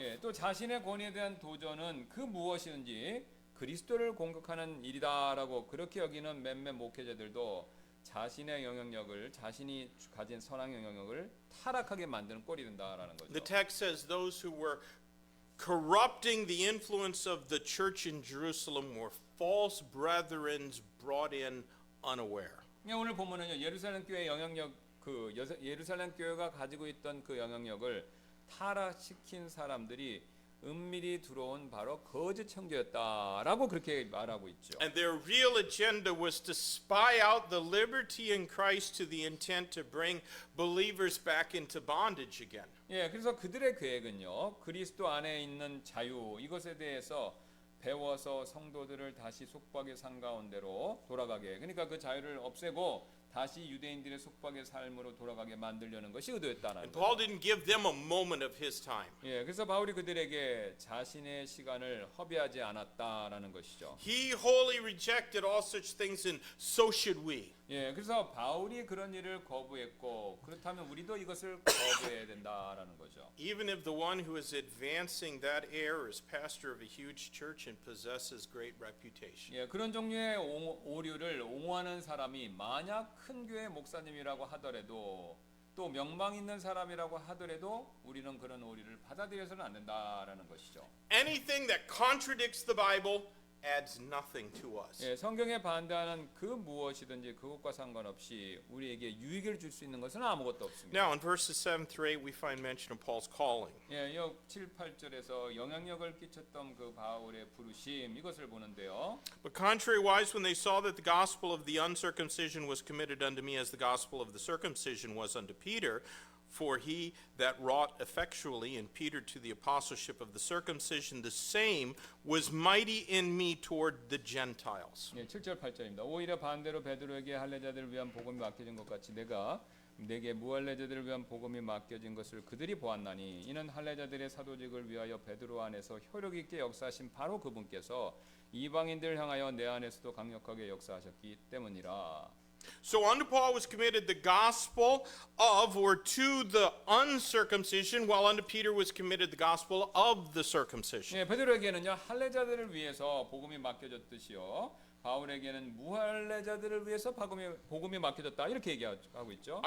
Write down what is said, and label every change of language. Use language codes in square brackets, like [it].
[ko] 예, 또 자신의 권위에 대한 도전은 그 무엇이든지 그리스도를 공격하는 일이다라고 그렇게 여기는 몇몇 목회자들도 자신의 영향력을, 자신이 가진 선한 영향력을 타락하게 만드는 꼴이 된다라는 거죠. [en] The text says those who were corrupting the influence of the church in Jerusalem were false brethren brought in unaware. [ko] 오늘 보면은요, 예루살렘 교회 영향력, 예루살렘 교회가 가지고 있던 그 영향력을 타락시킨 사람들이 은밀히 들어온 바로 거짓 청교였다라고 그렇게 말하고 있죠. [en] And their real agenda was to spy out the liberty in Christ to the intent to bring believers back into bondage again. [ko] 예, 그래서 그들의 계획은요, 그리스도 안에 있는 자유, 이것에 대해서 배워서 성도들을 다시 속박의 산 가운데로 돌아가게, 그러니까 그 자유를 없애고 다시 유대인들의 속박의 삶으로 돌아가게 만들려는 것이 의도였다는 [en] And [ko] 거죠. [en] Paul didn't give them a moment of his time. [ko] 예, 그래서 바울이 그들에게 자신의 시간을 허비하지 않았다라는 것이죠. [en] He wholly rejected all such things, and so should we. [ko] 예, 그래서 바울이 그런 일을 거부했고, 그렇다면 우리도 이것을 거부해야 된다라는 거죠. [en] Even if the one who is advancing that error is pastor of a huge church and possesses great reputation. [ko] 예, 그런 종류의 오류를 옹호하는 사람이 만약 큰 교회 목사님이라고 하더라도, 또 명망 있는 사람이라고 하더라도 우리는 그런 오류를 받아들여서는 안 된다라는 것이죠. [en] Anything that contradicts the Bible adds nothing to us. [ko] 예, 성경에 반대하는 그 무엇이든지 그것과 상관없이 우리에게 유익을 줄 수 있는 것은 아무것도 없습니다. [en] Now, in verses 7 through 8, we find mention of Paul's calling. [ko] 예, 7, 8절에서 영향력을 끼쳤던 그 바울의 부르심 이것을 보는데요. [en] But contrariwise, when they saw that the gospel of the uncircumcision was committed unto me as the gospel of the circumcision was unto Peter, for he that wrought effectually in Peter to the apostleship of the circumcision, the same was mighty in me toward the Gentiles. [ko] 예, 7절 8절입니다. 오히려 반대로 베드로에게 할례자들을 위한 복음이 맡겨진 것 같이 내게 무할례자들을 위한 복음이 맡겨진 것을 그들이 보았나니 이는 할례자들의 사도직을 위하여 베드로 안에서 효력 있게 역사하신 바로 그분께서 이방인들을 향하여 내 안에서도 강력하게 역사하셨기 때문이라. [en] So unto Paul was committed the gospel of, or to the uncircumcision, while unto Peter was committed the gospel of the circumcision. [ko] 예, 베드로에게는요 할례자들을 위해서 복음이 맡겨졌듯이요 바울에게는 무할례자들을 위해서 복음이 맡겨졌다 이렇게 얘기하고 있죠.